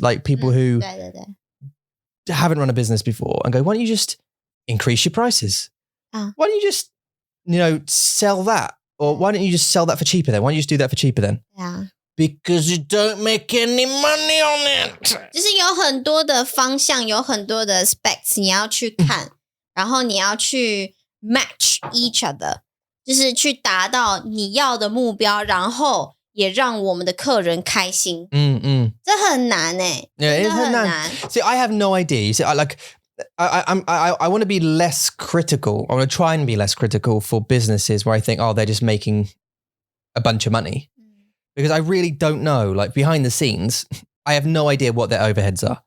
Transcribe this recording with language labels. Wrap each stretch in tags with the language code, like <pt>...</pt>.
<en>Like people who haven't run a business before and go, why don't you just increase your prices? Why don't you just, sell that? Or why don't you just sell that for cheaper then? Why don't you just do that for cheaper then? Yeah. Because you don't make any money on it.</en> <zh>就是有很多的方向，有很多的 specs 你要去看，然后你要去</zh> <en>match each other，</en> <zh>就是去达到你要的目标，然后也让我们的客人开心。这很难欸，真的很难。</zh> <en>See, I have no idea. You see, I want to be less critical. I want to try and be less critical for businesses where I think, they're just making a bunch of money. Because I really don't know, like behind the scenes, I have no idea what their overheads are.</en>